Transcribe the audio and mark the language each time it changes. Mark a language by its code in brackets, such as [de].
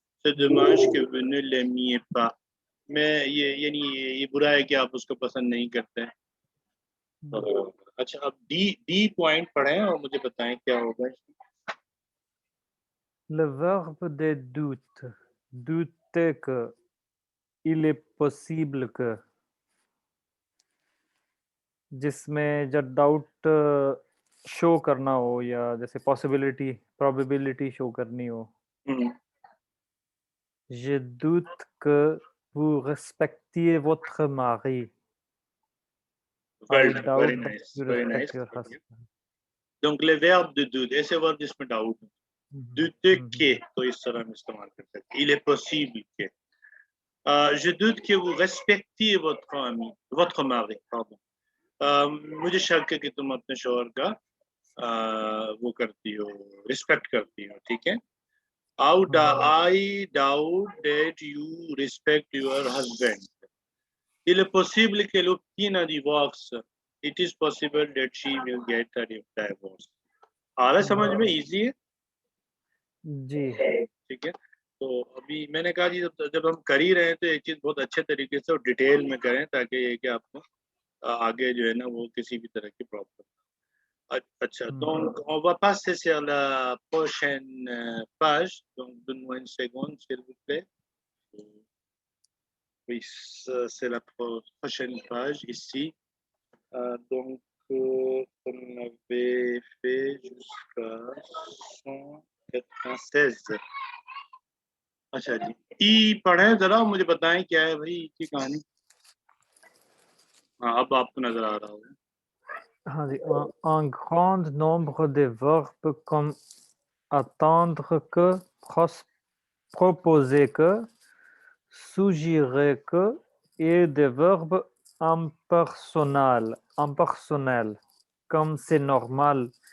[fr] C'est dommage que vous ne l'aimiez pas. [hi] मैं ये बुरा है कि आप उसको पसंद नहीं करते हैं. अच्छा, अब डी पॉइंट पढ़ें और मुझे बताएं क्या होगा. [fr] Le verbe de doute. Douter que. Il est possible que. [hi] जिसमें जब डाउट शो करना हो या जैसे पॉसिबिलिटी प्रोबेबिलिटी शो करनी हो. [fr] Je doute que vous respectiez votre mari. [en] I doubt that you respect your husband. [fr] Donc les verbes de doute, [hi] ऐसे verb जिसमें डाउट हो. [fr] Doute que [hi] तो इस तरह हम इस्तेमाल कर सकते हैं. [fr] Il est possible que. Je doute que vous respectiez votre mari. Pardon. [hi] मुझे शक है कि तुम अपने शौहर का वो करती हो, रिस्पेक्ट करती हो. ठीक है. [en] I doubt that you respect your husband. [fr] Il est possible qu'elle obtienne un divorce. [en] It is possible that she will get a divorce. [hi] आ रहा समझ में? इजी है जी. ठीक है. तो अभी मैंने कहा जी जब हम कर ही रहे हैं तो एक चीज बहुत अच्छे तरीके से और डिटेल में करें ताकि ये कि आपको आगे जो है ना वो किसी भी तरह की प्रॉब्लम. अच्छा. [fr] Donc on va passer sur la prochaine page. Donc donne-moi une seconde s'il vous plaît. Oui, c'est la prochaine page ici. Donc on avait fait jusqu'à 196. [hi] अच्छा जी. ई पढ़ें जरा मुझे बताएं क्या है भाई की कहानी. हाँ अब आपको नजर आ रहा होगा. हाँ जी. [fr] Un grand nombre de verbes comme attendre que, proposer que, suggérer que et des verbes impersonnels, comme c'est normal.